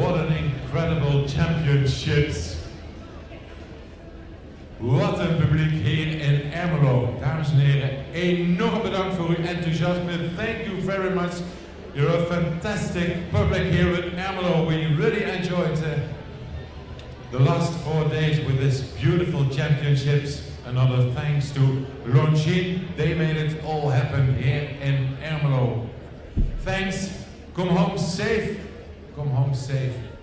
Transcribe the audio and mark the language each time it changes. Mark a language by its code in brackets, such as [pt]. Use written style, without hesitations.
[en] incredible championships. [nl] Wat een publiek hier in Ermelo. Dames en heren, enorm bedankt voor uw enthousiasme. [en] Thank you very much. You're a fantastic public here in Ermelo. We really enjoyed the last 4 days with this beautiful championships. Another thanks to Longines. They made it all happen here in Ermelo. Thanks. Come home safe. Come home safe.